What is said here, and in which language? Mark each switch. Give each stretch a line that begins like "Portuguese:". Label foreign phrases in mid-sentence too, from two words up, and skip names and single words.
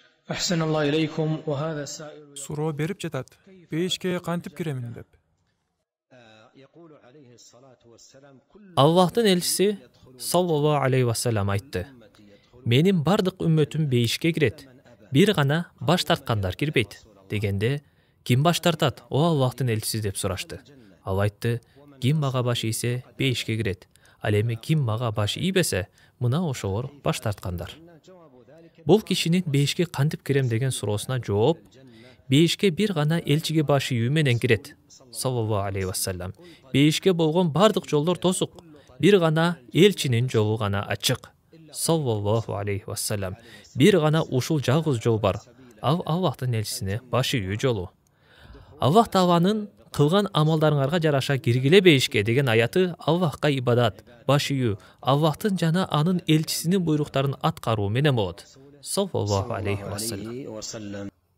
Arabic: أحسن الله إليكم وهذا السائل
Kyrgyz: Суроо берип жатат. Бейишке кантип киремин деп.
Arabic: يقول عليه الصلاة والسلام كل
Kyrgyz: Аллахтын элчиси
Arabic: صلى الله عليه وسلم
Kyrgyz: айтты: "Менин бардык үммөтүм бейишке кирет. Бир гана баш тарткандар кирбейт." Дегенде, ким баш тартат? О Аллахтын элчиси деп сурашты. Ал айтты: "Ким мага баш ийсе, бейишке кирет. Ал эми ким мага баш ийбесе, мына ошолор баш тарткандар." Бул кишинин бейишке кантип кирем деген суроосуна жооп, бейишке бир гана элчиге баш ийүү менен кирет.
Arabic: صلى الله عليه وسلم.
Kyrgyz: Бейишке болгон бардык жолдор тосук. Бир гана элчинин жолу гана ачык.
Arabic: صلى الله عليه وسلم.
Kyrgyz: Бир гана ушул жалгыз жол бар. Ал Аллахтын элчисине баш ийүү жолу. Аллах Тааланын кылган амалдарыңарга жараша киргиле бейишке деген аяты Аллахка ибадат, баш ийүү, Аллахтын жана анын элчисинин буйруктарын аткаруу менен болот.
Arabic: صلى الله عليه وسلم.